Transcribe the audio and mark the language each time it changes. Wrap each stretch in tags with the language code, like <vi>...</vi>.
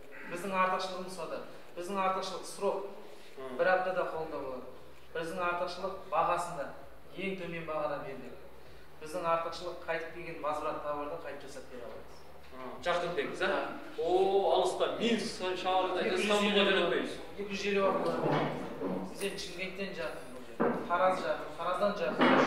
<kk>Біздің артықшылығымыз сода. Біздің артықшылық срок бір аптада қолында болады. Біздің артықшылық бағасында ең төмен бағада беріледі. Біздің артықшылық қайтып келген возврат товарды қайтып жасап бере аламыз. Жақын деңіз, а?</kk> <ky>О, алыста Минск шаарында Истанбулга жөнөтпөйбүз.</ky> <kk>250 бар болады. Бізден Шымкенттен жақын бұл жер. Тараз жақын, Тараздан жақын.</kk>